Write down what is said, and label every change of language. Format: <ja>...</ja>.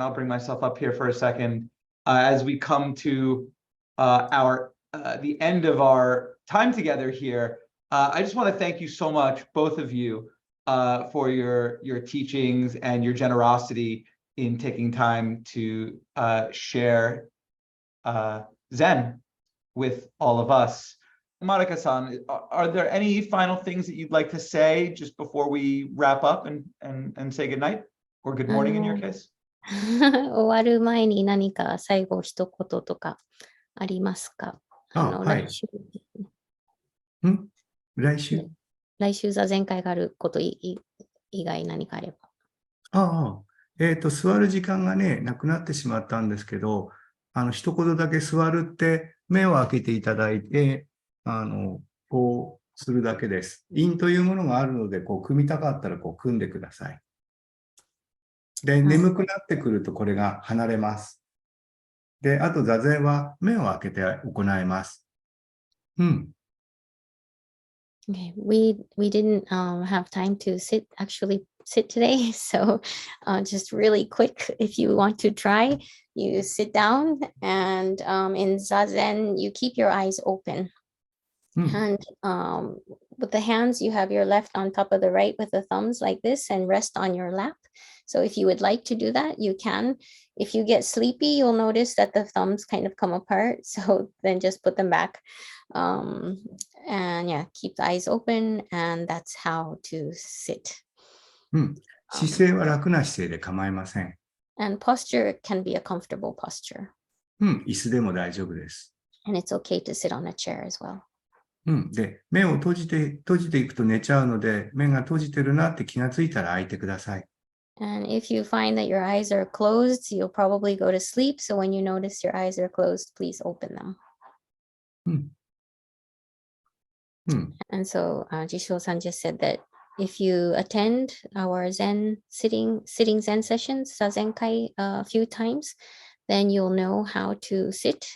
<en>I'll bring myself up here for a second. As we come to the end of our time together here, I just want to thank you so much, both of you, for your teachings and your generosity in taking time to share Zen with all of us. Marika-san, are there any final things that you'd like to say just before we wrap up and say good night or good morning in your case?</en> <ja>終わる前に何か最後一言とかありますか？はい。来週来週座禅会があること以外何かあれば。座る時間がね、なくなってしまったんですけど、一言だけ座るって目を開けていただいて、こうするだけです。印というものがあるので、こう組みたかったらこう組んでください。で、眠くなってくるとこれが離れます。で、あと座禅は目を開けて行います。</ja> <en>Okay, we didn't have time to actually sit today, so just really quick, if you want to try, you sit down and in Zazen, you keep your eyes open. And with the hands, you have your left on top of the right with the thumbs like this and rest on your lap. So if you would like to do that, you can. If you get sleepy, you'll notice that the thumbs kind of come apart. So then just put them back. And yeah, keep the eyes open, and that's how to sit.</en> <ja>姿勢は楽な姿勢で構いません。</ja> <en>And posture can be a comfortable posture.</en> <ja>椅子でも大丈夫です。</ja> <en>And it's okay to sit on a chair as well.</en> <ja>で、目を閉じていくと寝ちゃうので、目が閉じてるなって気がついたら開いてください。</ja> <en>And if you find that your eyes are closed, you'll probably go to sleep. So when you notice your eyes are closed, please open them. And so Jisho-san just said that if you attend our Zen sitting Zen sessions, Zazenkai, a few times, then you'll know how to sit.</en>